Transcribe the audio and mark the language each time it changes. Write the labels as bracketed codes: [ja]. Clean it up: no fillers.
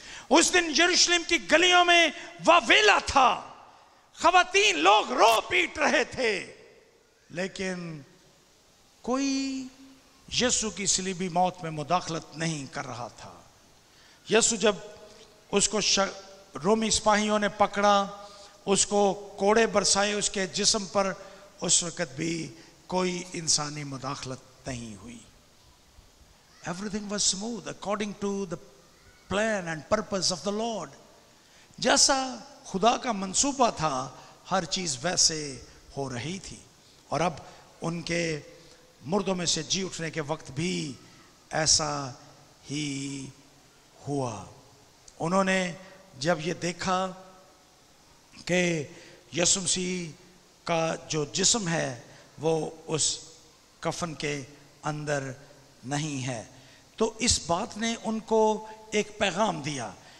[hi] उस दिन यरूशलेम की गलियों में वावेला था, खवातीन लोग रो पीट रहे थे, लेकिन कोई यीशु की सलीबी मौत में मुदाखलत नहीं कर रहा था। यीशु जब उसको रोमी सिपाहियों ने पकड़ा, उसको कोड़े बरसाए उसके जिस्म पर, उस वक्त भी कोई इंसानी मुदाखलत नहीं हुई। [en] Everything was smooth according to the plan and purpose of the Lord. [hi] जैसा खुदा का मंसूबा था, हर चीज वैसे हो रही थी। और अब उनके मुर्दों में से जी उठने के वक्त भी ऐसा ही हुआ। उन्होंने जब ये देखा कि यीशु मसीह का जो जिस्म है वो उस कफन के अंदर नहीं है, तो इस बात ने उनको एक पैगाम दिया।